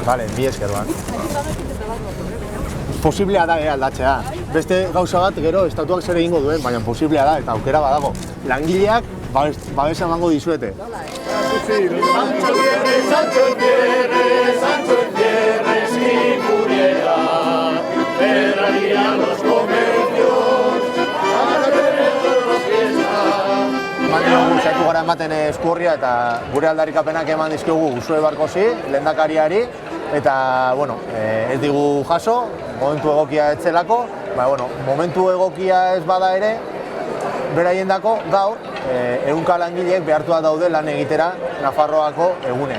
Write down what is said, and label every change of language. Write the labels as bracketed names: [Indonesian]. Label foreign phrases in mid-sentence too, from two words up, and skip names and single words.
[Basque] Bale, bi esker bat. Posiblea da aldatzea. Beste gauza bat, gero, estatuak zer egingo duen, baina posiblea da eta aukera badago. Langileak, babesa emango dizuete. [Spanish] Sancho Eltzierre, si pudiera, cerraría los comercios para tener todos fiesta. [Basque] Saiatu gara ematen eskuorria eta gure aldarrikapenak eman dizkigu Usue Barkosi, lehendakariari, eta, ez digu jaso, momentu egokia ez zelako, momentu egokia ez bada ere, beraiendako gaur, ehunka langileek behartua daude lan egitera Nafarroako egunean.